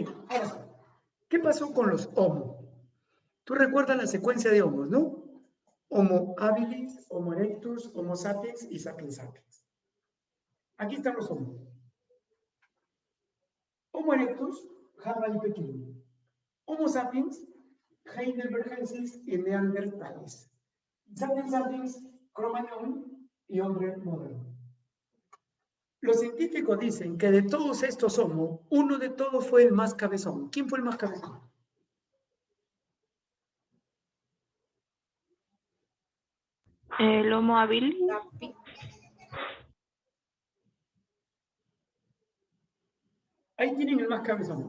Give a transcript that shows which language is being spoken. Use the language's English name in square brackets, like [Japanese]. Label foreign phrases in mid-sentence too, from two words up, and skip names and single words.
[Spanish] Ahora, ¿qué pasó con los Homo? Tú recuerdas la secuencia de Homos, ¿no? Homo habilis, Homo erectus, Homo sapiens y Sapiens sapiens. Aquí están los Homo. Homo erectus, jabalí pequeño. Homo sapiens, heidelbergensis y neandertales. Sapiens sapiens, Cro-Magnon y hombre moderno. Los científicos dicen que de todos estos Homo, uno de todos fue el más cabezón. ¿Quién fue el más cabezón? El Homo habilis. Ahí tienen el más cabezón.